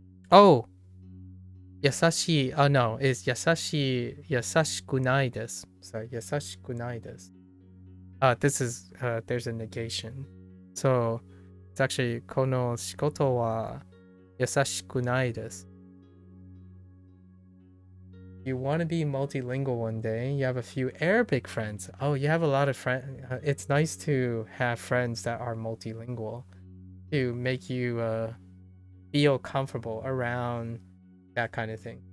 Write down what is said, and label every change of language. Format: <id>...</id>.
<en>Oh,</en> <ja>優しい</ja> <en>no, it's</en> <ja>優しくないです。</ja> <en>Sorry,</en> <ja>優しくないです。</ja> <en>This is there's a negation. So it's actually</en> <ja>この仕事は優しくないです。</ja> <en>You want to be multilingual one day, you have a few Arabic friends. Oh, you have a lot of friends. It's nice to have friends that are multilingual to make you feel comfortable around that kind of thing.</en>